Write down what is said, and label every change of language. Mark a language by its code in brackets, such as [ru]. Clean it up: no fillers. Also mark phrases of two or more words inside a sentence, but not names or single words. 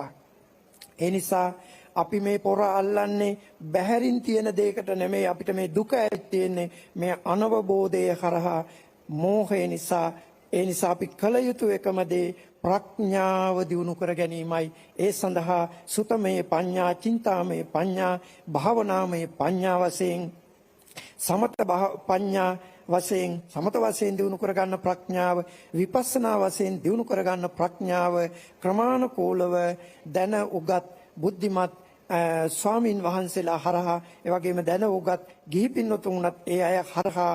[si] ඒ නිසා අපි මේ පොර අල්ලන්නේ බැහැරින් තියෙන දෙයකට නෙමෙයි. අපිට මේ දුක ඇති තියෙන්නේ මේ අනවබෝධය කරහා, මෝහය නිසා. ඒ නිසා අපි කල යුතු එකම දේ ප්‍රඥාව දියුණු කර ගැනීමයි. ඒ සඳහා [pi] සුතමේ පඤ්ඤා, චින්තාමේ පඤ්ඤා, භාවනාමේ පඤ්ඤා [si] වශයෙන්, [pi] සමත පඤ්ඤා [si] වශයෙන්, සමත වශයෙන් දියුණු කරගන්න ප්‍රඥාව, විපස්සනා වශයෙන් දියුණු කරගන්න ප්‍රඥාව ක්‍රමානුකූලව දැන උගත් බුද්ධිමත් ස්වාමින් වහන්සේලා හරහා, ඒ වගේම දැන උගත් ගිහි පින්වතුන්වත් ඒ අය හරහා